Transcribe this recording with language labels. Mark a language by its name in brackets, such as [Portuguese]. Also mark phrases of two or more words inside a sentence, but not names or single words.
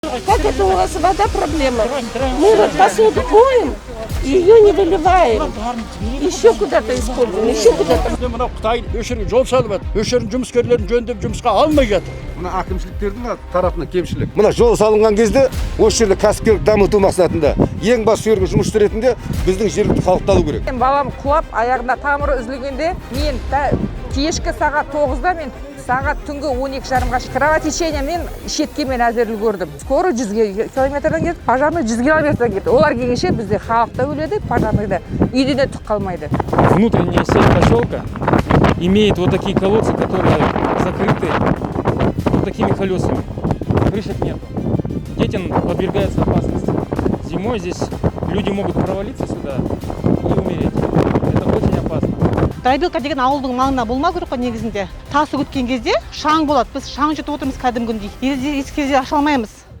[Russian] Как это у вас вода проблема? Мы вот посуду моем, ее не выливаем. Еще куда-то используем, еще куда-то. [Kazakh] Мына Қытай өшіріп жол салып жатыр. Өшіріп жұмыскерлерін жөндеп жұмысқа алмай жатыр. Мына әкімшіліктердің тарапынан кемшілік. Мына жол салынған кезде осы жерде кәсіпкерлік дамыту мақсатында ең басты жерге жұмыс ретінде біздің жергілікті халықты алу керек. Балам құлап, аяғында тамыры үзілгенде мен кешкі сағат 9-да мен сағат түнгі 12:30-ға кровотечениемен шеткемен әзір үлгердім. Скоро 100 километрден кетті, пожарный 100 километрден кетті. Олар келгенше бізде халық та өледі, пожарный да үйде де түк қалмайды. [Russian] Внутренняя сеть поселка имеет вот такие колодцы, которые закрыты вот такими колесами. Крышек нет. Детям подвергается опасности. Зимой здесь люди могут провалиться сюда и умереть. Это очень опасно. [Kazakh] Райбелка деген ауылдың маңында болмау керек қой негізінде. Тасы өткен кезде шаң болады. Біз шаң жұтып отырмыз кәдімгідей. Есік аша алмаймыз.